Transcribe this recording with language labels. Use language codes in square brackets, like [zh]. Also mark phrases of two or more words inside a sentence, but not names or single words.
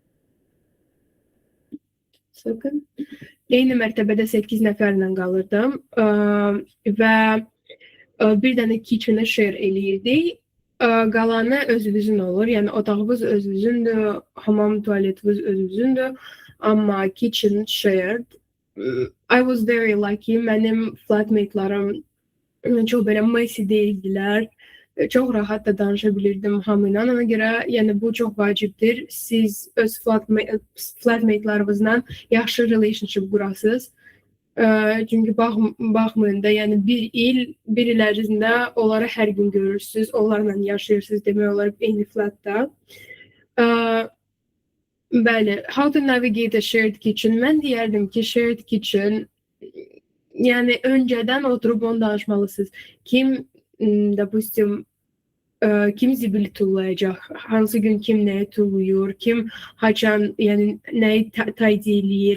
[az] Sakın. Eyni mərtəbədə 8 nəfərlə qalırdım və bir dənə [en] kitchen'ı share [az] eləyirdik. Qalanı özünüzün olur. Yəni otağınız özünüzdür, hamam tualetiniz özünüzdür. [en] Amma kitchen shared. I was very lucky. [az] Mənim flatmate'larım çox belə messy deyildilər. Çox rahat da danışa bilirdim hamıyla. Ona görə yəni bu çox vacibdir. Siz öz flatmate'larınızla yaxşı relationship qurasınız. Çünki baxmayın da, yəni bir il ərzində onları hər gün görürsünüz, onlarla yaşayırsınız demək olar eyni flatda. Bəli, [en] how to navigate a shared kitchen. [az] Mən deyərdim ki, [en] shared kitchen, [az] yəni öncədən oturub onu danışmalısınız. Kim zibili tullayacaq, hansı gün kim nəyi tulluyur, kim haçan, yəni nəyi tidy eləyir.